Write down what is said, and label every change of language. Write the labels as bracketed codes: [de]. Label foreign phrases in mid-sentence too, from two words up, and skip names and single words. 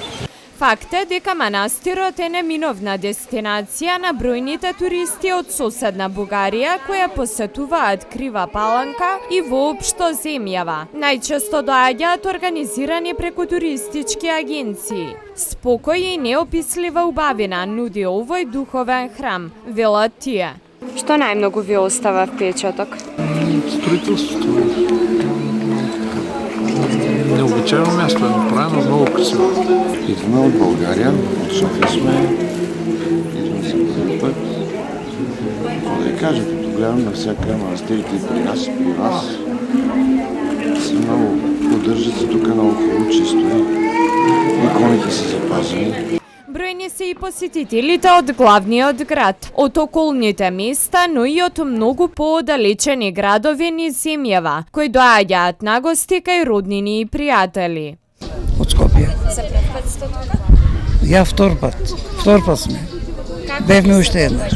[mk] Факт е дека манастирот е неминовна дестинација на бројните туристи од соседна Бугарија која посетуваат Крива Паланка и воопшто земјава. Најчесто доаѓаат организирани преку туристички агенции. Спокој и неопислива убавина нуди овој духовен храм, велат тие. Што најмногу ви остава впечаток? [bg] Строителството. Необичаено място е направено много красиво. Идваме от България, от София сме, идваме за първи път. Какво да ви кажа, като гледам на всяка манастирите и при нас, и при вас, се много поддържат се тук много хубаво чисто. Иконите са запазени. [mk] Бројни се и посетителите од главниот град, од околните места, но и од многу поодалечени градови низ земјава, кои доаѓаат на гости кај роднини и пријатели. Од Скопје. За прв пат сте тука? Ја втор пат сме. Бевме уште еднаш.